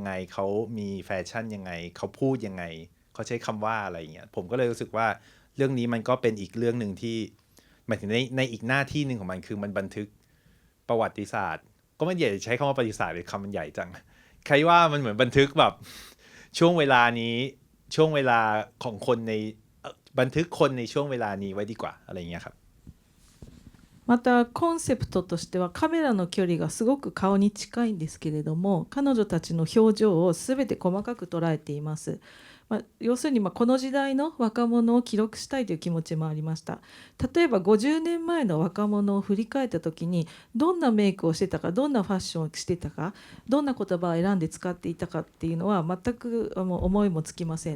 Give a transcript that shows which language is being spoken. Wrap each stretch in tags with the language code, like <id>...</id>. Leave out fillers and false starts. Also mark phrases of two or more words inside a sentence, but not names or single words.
<th>ไงเขามีแฟชั่นยังไงเขาพูดยังไงเขาใช้คำว่าอะไรอย่างเงี้ยผมก็เลยรู้สึกว่าเรื่องนี้มันก็เป็นอีกเรื่องหนึ่งที่หมายถึงในอีกหน้าที่หนึ่งของมันคือมันบันทึกประวัติศาสตร์ก็ไม่ใหญ่ใช้คำว่าประวัติศาสตร์เลยคำมันใหญ่จังใครว่ามันเหมือนบันทึกแบบช่วงเวลานี้ช่วงเวลาของคนในบันทึกคนในช่วงเวลานี้ไว้ดีกว่าอะไรอย่างเงี้ยครับ</th> <ja>またコンセプトとしてはカメラの距離がすごく顔に近いんですけれども、彼女たちの表情を全て細かく捉えています。要するにこの時代の若者を記録したいという気持ちもありました。例えば50年前の若者を振り返った時にどんなメイクをしてたか、どんなファッションをしてたか、どんな言葉を選んで使っていたかっていうのは全く思いもつきません。</ja>